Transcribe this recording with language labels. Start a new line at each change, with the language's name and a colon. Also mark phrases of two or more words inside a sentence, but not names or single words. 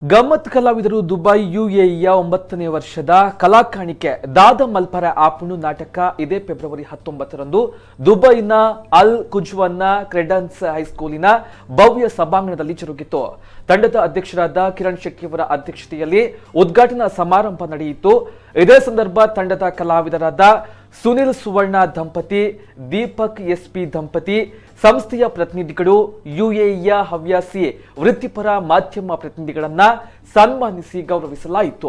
Kannada: ಗಮ್ಮತ್ ಕಲಾವಿದರು ದುಬೈ ಯುಎಇಯ 9ನೇ ವರ್ಷದ ಕಲಾಕಾಣಿಕೆ ದಾದ ಮಲ್ಪರ ಆಪುಣು ನಾಟಕ ಇದೇ ಫೆಬ್ರವರಿ 19ರಂದು ದುಬೈನ ಅಲ್ ಕುಜ್ವನ್ನ ಕ್ರೆಡನ್ಸ್ ಹೈಸ್ಕೂಲಿನ ಭವ್ಯ ಸಭಾಂಗಣದಲ್ಲಿ ಜರುಗಿತು. ತಂಡದ ಅಧ್ಯಕ್ಷರಾದ ಕಿರಣ್ ಶೆಟ್ಟಿಯವರ ಅಧ್ಯಕ್ಷತೆಯಲ್ಲಿ ಉದ್ಘಾಟನಾ ಸಮಾರಂಭ ನಡೆಯಿತು. ಇದೇ ಸಂದರ್ಭ ತಂಡದ ಕಲಾವಿದರಾದ ಸುನಿಲ್ ಸುವರ್ಣ ದಂಪತಿ, ದೀಪಕ್ ಎಸ್ಪಿ ದಂಪತಿ, ಸಂಸ್ಥೆಯ ಪ್ರತಿನಿಧಿಗಳು, ಯುಎಇಯ ಹವ್ಯಾಸಿ ವೃತ್ತಿಪರ ಮಾಧ್ಯಮ ಪ್ರತಿನಿಧಿಗಳನ್ನ ಸನ್ಮಾನಿಸಿ ಗೌರವಿಸಲಾಯಿತು.